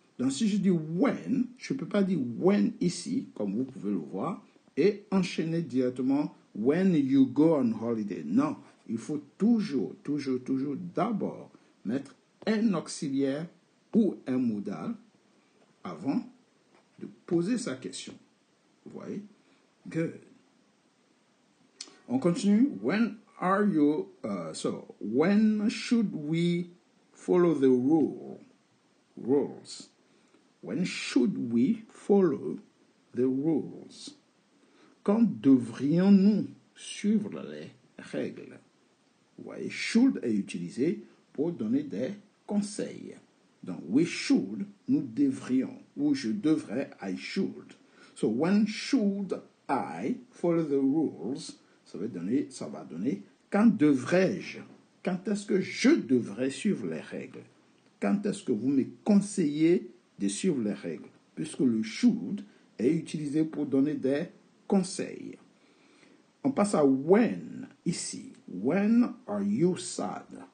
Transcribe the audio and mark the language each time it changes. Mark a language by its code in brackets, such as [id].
[fr] Donc, si je dis when, je ne peux pas dire when ici, comme vous pouvez le voir, et enchaîner directement [en] when you go on holiday. [fr] Non, il faut toujours d'abord mettre un auxiliaire ou un modal avant de poser sa question. Vous voyez? [en] Good. [fr] On continue. [en] When are you, so, when should we follow the rules? When should we follow the rules? [fr] Quand devrions-nous suivre les règles? Vous voyez, should est utilisé pour donner des conseils. Donc, [en] we should, [fr] nous devrions, ou je devrais, [en] I should. So, when should I follow the rules? [fr] Ça va donner, quand devrais-je? Quand est-ce que je devrais suivre les règles? Quand est-ce que vous me conseillez de suivre les règles? Puisque le should est utilisé pour donner des conseils. On passe à when, ici. [en] When are you sad?